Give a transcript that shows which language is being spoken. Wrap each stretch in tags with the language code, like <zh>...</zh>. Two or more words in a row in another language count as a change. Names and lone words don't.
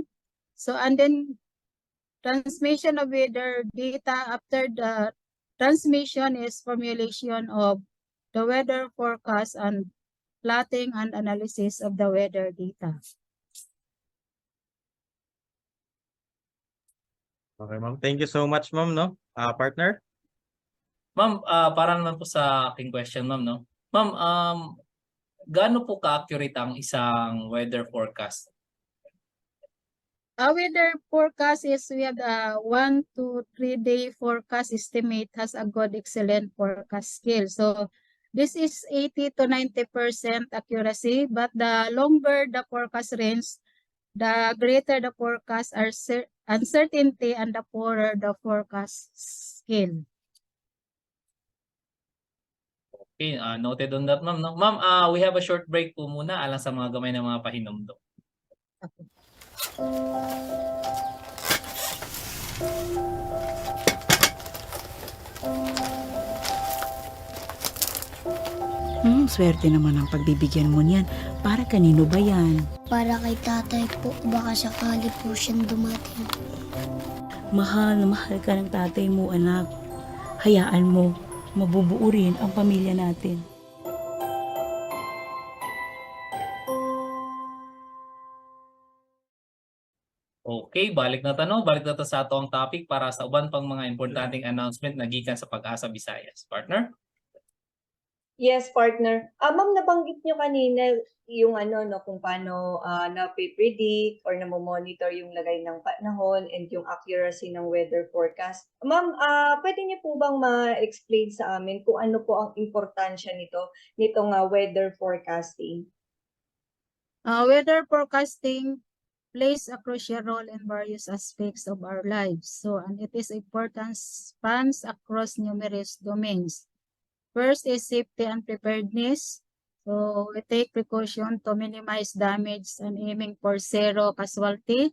<en>So and then transmission of weather data. After the transmission is formulation of the weather forecast and plotting and analysis of the weather data. Okay, ma'am. Thank you so much, ma'am, no? Partner?</en> <tl>Ma'am, para naman po sa aking question, ma'am, no? Ma'am, gaano po ka-accurate ang isang weather forecast?</tl> <en>Our weather forecast is we have a 1 to 3 day forecast estimate has a good excellent forecast scale. So this is 80 to 90% accuracy, but the longer the forecast range, the greater the forecast uncertainty and the poorer the forecast scale. Okay, noted on that, ma'am, no?</en> <ceb>Ma'am,</ceb> <en>we have a short break</en> <ceb>po muna alang sa mga gamay ng mga pahinumdum.</ceb> <tl>Swerte naman ang pagbibigyan mo niyan. Para kanino ba yan? Para kay tatay po, baka sakali po siyang dumating. Mahal na mahal ka ng tatay mo, anak. Hayaan mo, mabubuo rin ang pamilya natin.</tl> <ceb>Okay, balik na tanong. Balik na to sa atong topic para sa uban pang mga importanteng announcement na gikan sa Pag-asa Visayas.</ceb> <en>Partner? Yes, partner.</en> <tl>Ma'am, nabanggit nyo kanina yung kung paano napipredict or namomonitor yung lagay ng panahon and yung accuracy ng</tl> <en>weather forecast.</en> <tl>Ma'am, pwede niyo po bang ma-explain sa amin kung ano po ang importansya nitong weather forecasting?</tl> <en>Weather forecasting plays a crucial role in various aspects of our lives. So, and it is important spans across numerous domains. First is safety and preparedness. So we take precaution to minimize damage and aiming for zero casualty.</en>